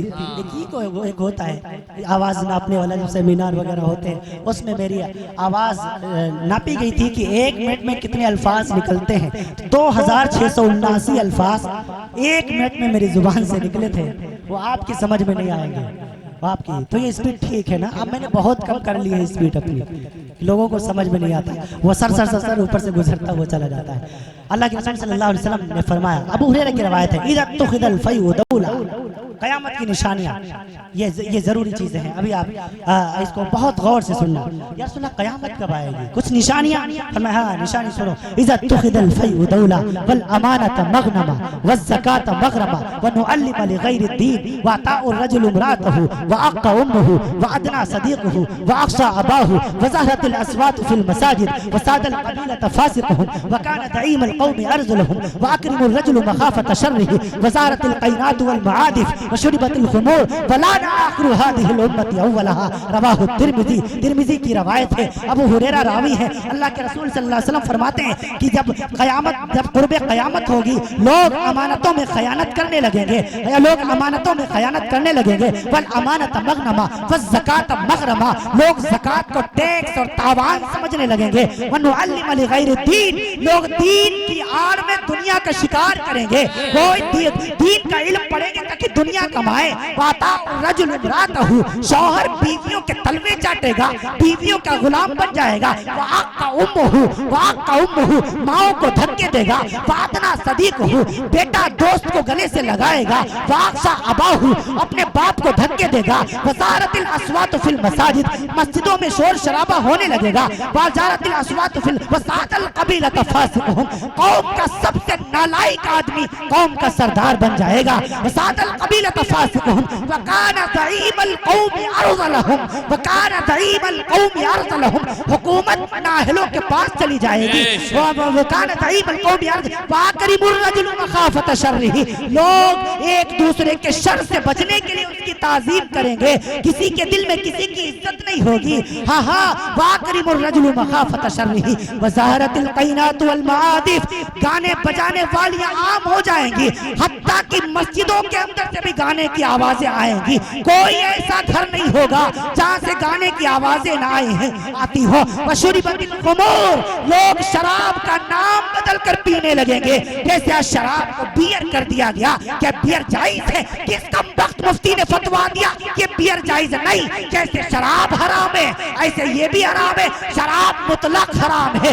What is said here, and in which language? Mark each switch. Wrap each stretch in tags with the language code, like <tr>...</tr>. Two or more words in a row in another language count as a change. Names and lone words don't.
<hi>एक होता है आवाज नापने वाला, जो सेमिनार वगैरह होते हैं उसमें मेरी आवाज नापी गई थी कि 1 मिनट में कितने अल्फाज निकलते हैं। 2679 अल्फाज 1 मिनट में मेरी जुबान से निकले थे। वो आपकी समझ में नहीं आएंगे आपकी, तो ये स्पीड ठीक है ना? अब मैंने बहुत कम कर ली है स्पीड अपनी, लोगों को समझ में नहीं आता, वो सर ऊपर से गुजरता वो चला जाता है। अल्लाह के रसूल</hi> <ar>صلى الله عليه وسلم</ar> <hi>ने फरमाया, अबू हुरैरा की रवायत है,</hi> <ar>إذا تخذ الفيء دولا,</ar> <hi>कयामत की निशानियां, ये जरूरी चीजें हैं। अभी आप इसको बहुत गौर से सुनना। या रसूल अल्लाह कयामत कब आएगी? कुछ निशानियां। फरमाया हाँ, निशानी सुनो।</hi> <ar>إذا تخذ الفيء دولا والأمانة مغنما والزكاة مغرما وتعلم لغير الدين وأطاع الرجل امرأته وعق أمه وأدنى صديقه وأقصى أباه وظهرت الأصوات في المساجد وساد القبيلة فاسقهم وكان زعيم القوم أرذلهم وأكرم الرجل مخافة شره وظهرت القينات والمعازف وشربت الخمور ولعن آخر هذه الأمة أولها. رواه الترمذي,</ar> <hi>तिर्मिज़ी की रवायत है, अबू हुरैरा रावी है। अल्लाह के रसूल</hi> <ar>صلى الله عليه وسلم</ar> <hi>फरमाते हैं कि जब कुर्बे क़यामत होगी, लोग अमानतों में खयानत करने लगेंगे, करने लगेंगे।</hi> <ar>والأمانة مغنما والزكاة مغرما,</ar> <hi>लोग ज़कात को टैक्स और तावान समझने लगेंगे।</hi> <ar>وتعلم لغير الدين,</ar> <hi>लोग दीन की आड़ में दुनिया का शिकार करेंगे, कोई दीन का इल्म पढ़ेंगे ताकि दुनिया कमाए।</hi> <ar>وأطاع الرجل امرأته,</ar> <hi>शौहर बीवियों के तलवे चाटेगा, बीवियों का गुलाम बन जाएगा।</hi> <ar>وعق أمه,</ar> <hi>माओ को धक्के देगा।</hi> <ar>وأدنى صديقه,</ar> <hi>बेटा दोस्त को गले से लगाएगा।</hi> <ar>وأقصى أباه,</ar> <hi>अपने बाप को धक्के देगा।</hi> <ar>وظهرت الأصوات في المساجد,</ar> <hi>मस्जिदों में शोर शराबा होने लगेगा।</hi> <ar>وظهرت الأصوات في وساد القبيلة فاسقهم,</ar> <hi>कौम का सबसे नालायक आदमी कौम का सरदार बन जाएगा।</hi> <ar>وساد القبيلة فاسقهم وكان زعيم القوم أرذلهم وكان زعيم القوم أرذلهم,</ar> <hi>हुकूमत नाहलों के पास चली जाएगी।</hi> <ar>وكان زعيم القوم أرذلهم وأكرم الرجل مخافة شره,</ar> <hi>लोग एक दूसरे के शर से बचने के लिए उसकी ताज़ीम करेंगे, किसी के दिल में किसी की इज्जत नहीं होगी। हाँ हाँ,</hi> <ar>وأكرم الرجل مخافة شره وظهرت القينات والمعازف,</ar> <hi>गाने बजाने वालियां आम हो जाएंगी, हत्ता कि मस्जिदों के अंदर से भी गाने की आवाजें आएंगी। कोई ऐसा घर नहीं होगा जहाँ से गाने की आवाजें ना आती हो।</hi> <ar>وشربت الخمور,</ar> <hi>लोग शराब का नाम बदल कर पीने लगेंगे, जैसे आज शराब को बियर कर दिया गया। क्या बियर जायज है? किस कमबख्त मुफ्ती ने फतवा दिया कि बियर जायज नहीं? जैसे शराब हराम है ऐसे ये भी हराम है, शराब मुतलक हराम है।</hi>